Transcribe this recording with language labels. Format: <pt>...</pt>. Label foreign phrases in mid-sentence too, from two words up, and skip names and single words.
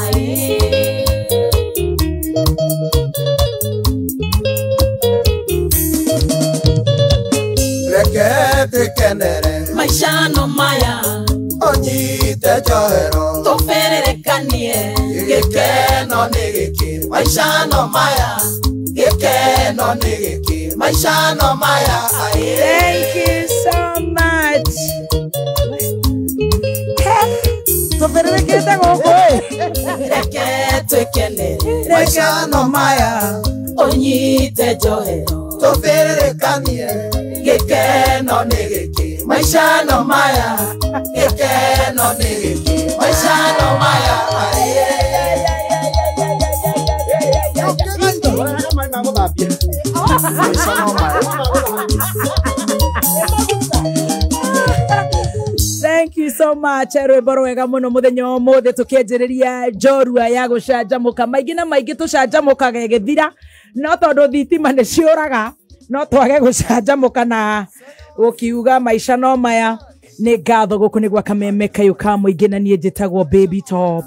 <ki>Reke twĩkenere Maisha no maya Onyite njohero tũbĩrĩrĩkanie Gĩkeno nĩ gĩkĩ maica no maya Gĩkeno nĩ gĩkĩ maica no maya</ki> <en>Thank you so much.</en> <ki>Tũbĩrĩrĩkĩte gũkũ Reke twĩkenere Maica no maya Onyite njohero tũbĩrĩrĩkanie Gĩkeno nĩ gĩkĩ maica no maya Gĩkeno nĩ gĩkĩ maica no maya Maica no maya</ki> <en>Thank you so much.</en> <ki>Rwĩmbo rwega mũno mũthenya wa ũmũthĩ tũkĩanjĩrĩria njorua ya gũcanjamũka maingĩ na maingĩ tũcanjamũkaga ĩgĩthira no tondũ thitima nĩ ciũraga no twage gũcanjamũka na gũkiuga maica no maya nĩ ngatho gũkũ nĩ gwa kameme kayũ ka mũingĩ na niĩ njĩtagwo Baby Top</ki>